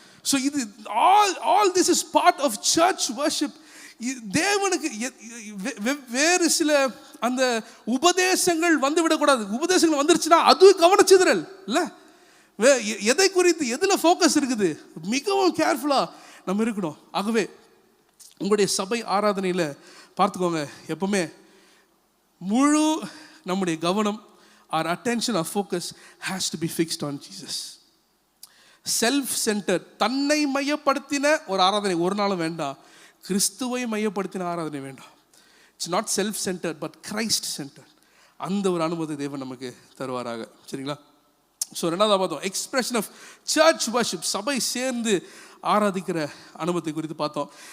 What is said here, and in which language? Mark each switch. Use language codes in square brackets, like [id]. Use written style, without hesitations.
[en] So இது all this is part of church worship. [ta] தேவனுக்கு வேறு சில அந்த உபதேசங்கள் வந்து விடக்கூடாது. உபதேசங்கள் வந்துருச்சுன்னா அது கவனிச்சுதல் இல்லை. எதை குறித்து எதில் ஃபோக்கஸ் இருக்குது மிகவும் கேர்ஃபுல்லாக நம்ம இருக்கணும். ஆகவே உங்களுடைய சபை ஆராதனையில் பார்த்துக்கோங்க, எப்பவுமே முழு நம்முடைய கவனம், [en] our attention, our focus has to be fixed on Jesus. [ta] Self centre, தன்னை மையப்படுத்தின ஒரு ஆராதனை ஒரு நாளும் வேண்டாம். கிறிஸ்துவை மையப்படுத்தின ஆராதனை வேண்டாம். [en] It's not self centre but Christ centre. [ta] அந்த ஒரு அனுமதி தேவன் நமக்கு தருவாராக. சரிங்களா? ஸோ ரெண்டாவது பார்த்தோம் எக்ஸ்பிரஷன் ஆஃப் சர்ச் வர்ஷிப், சபை சேர்ந்து ஆராதிக்கிற அனுபவத்தை குறித்து பார்த்தோம்.